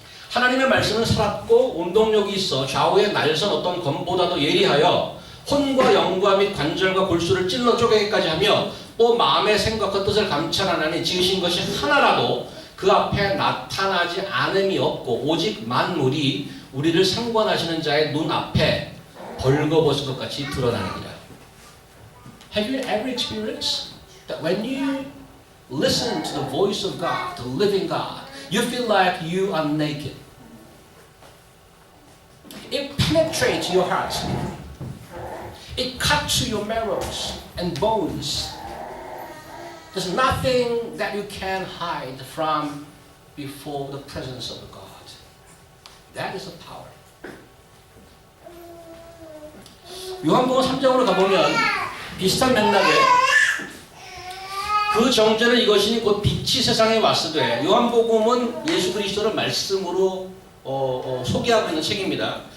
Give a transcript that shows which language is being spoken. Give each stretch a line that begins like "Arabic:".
Korean: 하나님의 말씀은 살았고 운동력이 있어 좌우에 날선 어떤 검보다도 예리하여 혼과 영과 및 관절과 골수를 찔러 쪼개기까지 하며 또 마음의 생각과 뜻을 감찰하나니 지으신 것이 하나라도 그 앞에 나타나지 않음이 없고 오직 만물이 우리를 상관하시는 자의 눈 앞에 벌거벗은 것 같이 드러나느니라.
English: Have you ever experienced that when you listen to the voice of God, the living God, you feel like you are naked? It penetrates your heart. It cuts to your marrows and bones. There's nothing that you can hide from before the presence of God. That is the power.
Korean: 요한복음 3장으로 가보면 비슷한 맥락에 그 정죄는 이것이니 곧 빛이 세상에 왔으되, 요한복음은 예수 그리스도를 말씀으로 소개하고 있는 책입니다.